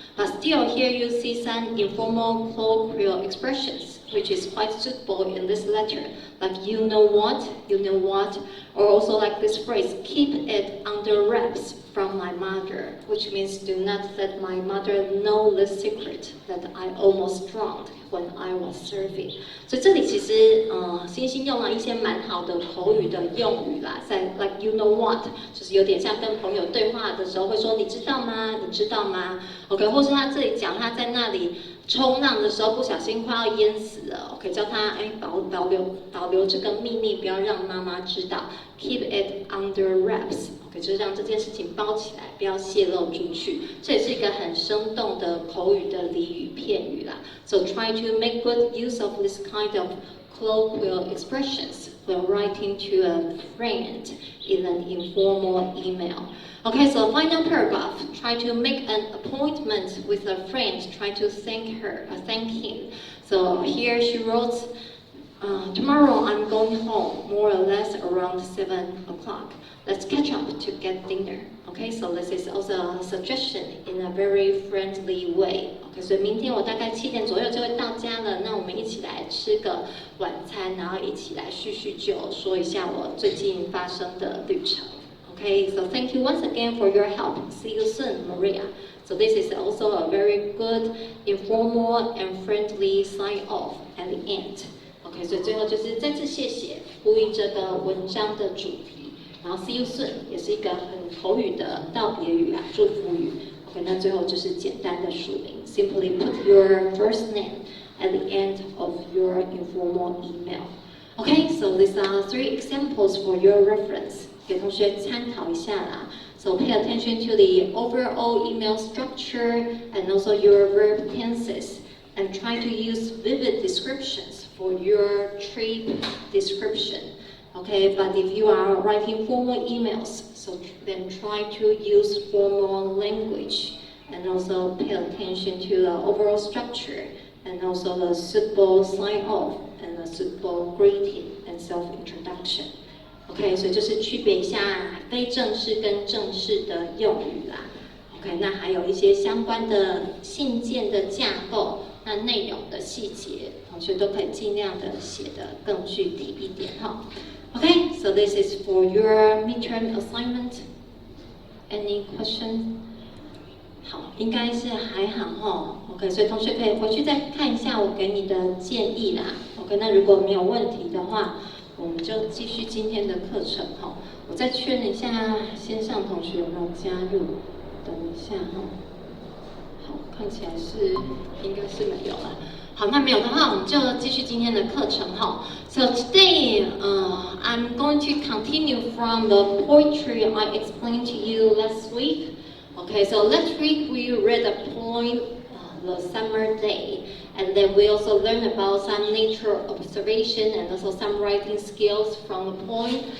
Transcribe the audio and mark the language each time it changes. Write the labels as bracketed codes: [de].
[en] But still, here you see some informal colloquial expressions, which is quite suitable in this letter. Like you know what, or also like this phrase, keep it under wraps from my mother, which means do not let my mother know the secret that I almost drowned when I was surfing. [zh] 所以这里其实星星用了一些蛮好的口语的用语啦，在 [en] like you know what， [zh] 就是有点像跟朋友对话的时候会说你知道吗？你知道吗 ？OK， 或是他这里讲他在那里冲浪的时候不小心快要淹死了 ，OK， 叫他保留这个秘密，不要让妈妈知道 ， [en] keep it under wraps。 [zh] OK， 就是让这件事情包起来，不要泄露出去。这也是一个很生动的口语的俚语片语啦。 [en] So try to make good use of this kind of colloquial expressions when writing to a friend in an informal email. Okay, so final paragraph. Try to make an appointment with a friend. Try to thank him. So here she wrote, tomorrow I'm going home, more or less around 7 o'clock. Let's catch up to get dinner. Okay, so this is also a suggestion in a very friendly way. [zh] Okay, 所以明天我大概7点左右就会到家了，那我们一起来吃个晚餐，然后一起来叙叙旧，说一下我最近发生的旅程。 [en] Okay, so thank you once again for your help. See you soon, Maria. So this is also a very good, informal and friendly sign off at the end. [zh] Okay, 所以最后就是再次谢谢，呼应这个文章的主题。然后 [en] see you soon [zh] 也是一个很口语的道别语啦，祝福语。 [en] OK， [zh] 那最后就是简单的署名 [en] ，simply put your first name at the end of your informal email. Okay, so these are 3 examples for your reference. [zh] 给同学参考一下啦。 [en] So pay attention to the overall email structure and also your verb tenses, and try to use vivid descriptions for your trip description. Okay, but if you are writing formal emails, so then try to use formal language and also pay attention to the overall structure and also the suitable sign-off and the suitable greeting and self-introduction. [zh] OK， 所以就是区别一下非正式跟正式的用语啦。 OK， 那还有一些相关的信件的架构，那内容的细节，同学都可以尽量的写得更具体一点哈。 [en] Okay, so this is for your midterm assignment. Any question? [zh] 好，应该是还好哈。 OK， 所以同学可以回去再看一下我给你的建议啦。 OK， 那如果没有问题的话，我们就继续今天的课程哈。我再确认一下线上同学有没有加入，等一下哈。好，看起来是应该是没有了。好，那没有的话，我们就继续今天的课程哈。 [en] So today, I'm going to continue from the poetry I explained to you last week. Okay, so last week we read a poem, The Summer Day, and then we also learned about some nature observation and also some writing skills from the poem.